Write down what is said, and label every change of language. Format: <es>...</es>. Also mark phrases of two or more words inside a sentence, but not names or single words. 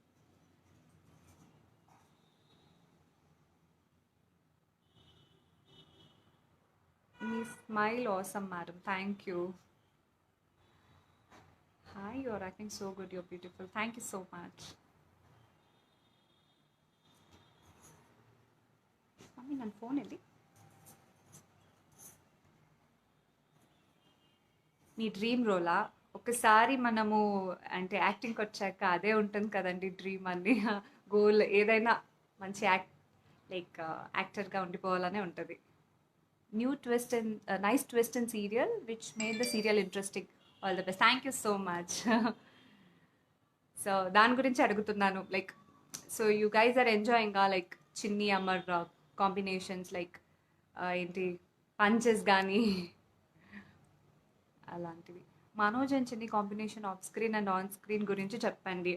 <te>మీ స్మైల్ ఆసమ్ మేడం,</te> <en>thank you. hi, you are acting so good, you're beautiful, thank you so much.</en> <kn>మమ్మీ ನನ್ನ ಫೋನ್ ಎಲ್ಲಿ?</kn> <te>మీ డ్రీమ్ రోలా? ఒకసారి మనము అంటే యాక్టింగ్‌కొచ్చాక అదే ఉంటుంది కదండీ డ్రీమ్ అని. గోల్ ఏదైనా మంచి లైక్ యాక్టర్‌గా ఉండిపోవాలనే ఉంటది.</te> <en>Nice twist in serial which made the serial interesting. All the best. Thank you so much.</en> <te>సో దాని గురించి అడుగుతున్నాను.</te> <en>like so you guys are enjoying like Chinni Amar combinations like</en> <te>ఏంటి పంచెస్ కానీ అలాంటివి. మనోజ్ అండ్ చిన్ని కాంబినేషన్</te> <en>off screen and on screen</en> <te>గురించి చెప్పండి.</te>